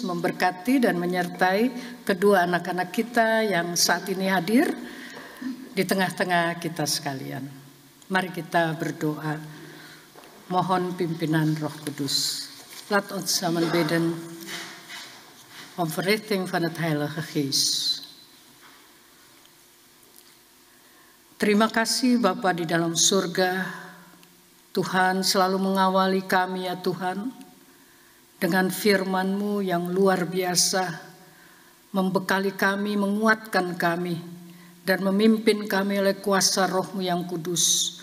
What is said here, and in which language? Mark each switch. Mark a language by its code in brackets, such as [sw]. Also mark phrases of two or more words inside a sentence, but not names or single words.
[id] memberkati dan menyertai kedua anak-anak kita yang saat ini hadir di tengah-tengah kita sekalian. Mari kita berdoa. Mohon pimpinan Roh Kudus. [nl] Laat ons samen bidden om verrichting van het Heilige Geest. [id] Terima kasih Bapa di dalam surga. Tuhan selalu mengawali kami ya Tuhan, dengan firman-Mu yang luar biasa, membekali kami, menguatkan kami, dan memimpin kami oleh kuasa Roh-Mu yang kudus.